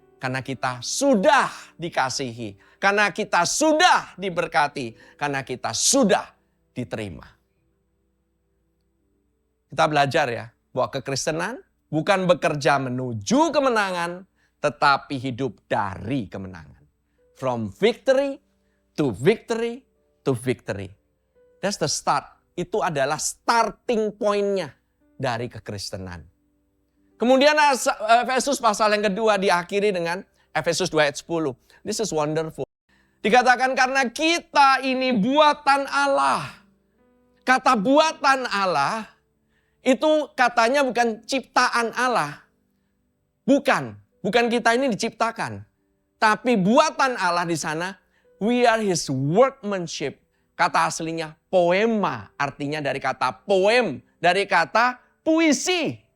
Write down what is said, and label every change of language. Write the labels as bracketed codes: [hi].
[id] Karena kita sudah dikasihi. Karena kita sudah diberkati. Karena kita sudah diterima. Kita belajar ya, bahwa kekristenan bukan bekerja menuju kemenangan, tetapi hidup dari kemenangan. [en] From victory to victory to victory. That's the start. [id] Itu adalah starting point-nya dari kekristenan. Kemudian Efesus pasal yang kedua diakhiri dengan Efesus 2 ayat 10. [en] This is wonderful. [id] Dikatakan karena kita ini buatan Allah. Kata buatan Allah itu katanya bukan ciptaan Allah. Bukan kita ini diciptakan. Tapi buatan Allah di sana, [en] we are his workmanship. [id] Kata aslinya poema, artinya dari kata poem, dari kata puisi.